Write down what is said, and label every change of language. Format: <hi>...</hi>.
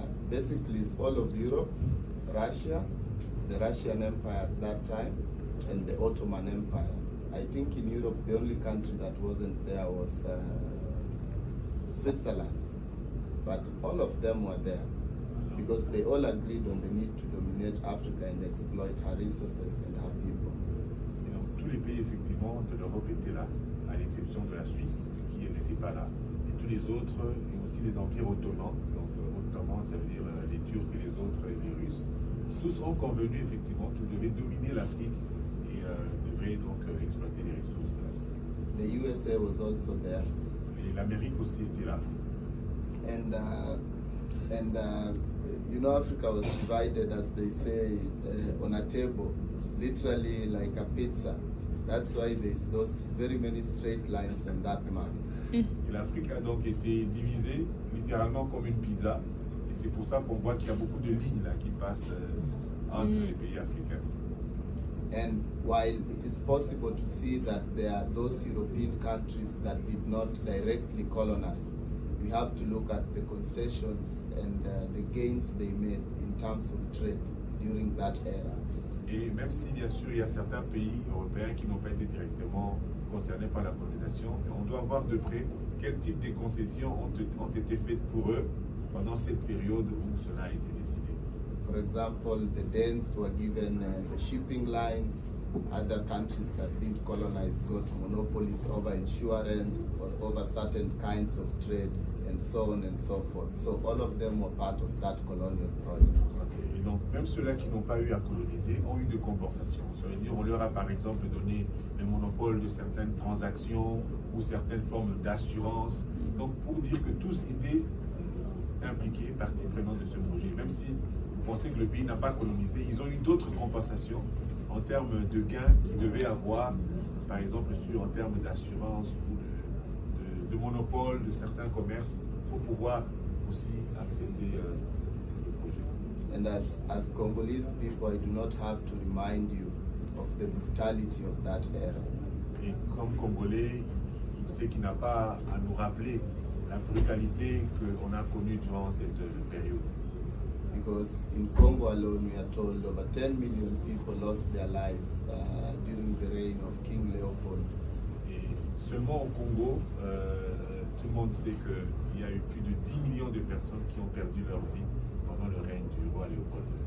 <en>Basically, it's all of Europe, Russia, the Russian Empire at that time, and the Ottoman Empire. I think in Europe, the only country that wasn't there was Switzerland. But all of them were there because they all agreed on the need to dominate Africa and exploit her resources and her people.</en> <fr>Et donc, tous les pays, effectivement, de l'Europe étaient là, à l'exception de la Suisse, qui n'était pas là. Et tous les autres, et aussi les empires ottomans, donc ottomans, ça veut dire les Turcs et les autres, et les Russes, tous ont convenu, effectivement, qu'ils devaient dominer l'Afrique et devraient donc exploiter les ressources de l'Afrique.</fr> <en>The USA was also there.</en> <fr>Et l'Amérique aussi était là.</fr> <en>And you know, Africa was divided, as they say, on a table, literally like a pizza. That's why there's those very many straight lines on that map.</en> <fr>Et l'Afrique a donc été divisée littéralement comme une pizza. Et c'est pour ça qu'on voit qu'il y a beaucoup de lignes là qui passent entre les pays africains.</fr> <en>And while it is possible to see that there are those European countries that did not directly colonize, we have to look at the concessions and the gains they made in terms of trade during that era.</en> <fr>Et même si bien sûr il y a certains pays européens qui n'ont pas été directement concernés par la colonisation, on doit voir de près quel type de concessions ont été faites pour eux pendant cette période où cela a été décidé.</fr> <en>For example, the Danes were given the shipping lines. Other countries that didn't colonize got monopolies over insurance or over certain kinds of trade, and so on and so forth. So all of them were part of that colonial project. Okay.</en> <fr>Et donc même ceux-là qui n'ont pas eu à coloniser ont eu de compensations. Ça veut dire on leur a par exemple donné le monopole de certaines transactions ou certaines formes d'assurance. Donc pour dire que tous étaient impliqués, partie prenante de ce projet. Même si vous pensez que le pays n'a pas colonisé, ils ont eu d'autres compensations en termes de gains qu'ils devaient avoir, par exemple en termes d'assurance ou de monopole de certains commerces pour pouvoir aussi accepter le projet.</fr> <en>And as Congolese people, I do not have to remind you of the brutality of that era.</en> <fr>Et comme Congolais, il sait qu'il n'a pas à nous rappeler la brutalité qu'on a connue durant cette période.</fr> <en>Because in Congo alone, we are told over 10 million people lost their lives during the reign of King Leopold.</en> <fr>Et seulement au Congo, tout le monde sait qu'il y a eu plus de 10 millions de personnes qui ont perdu leur vie pendant le règne du roi Léopold.</fr>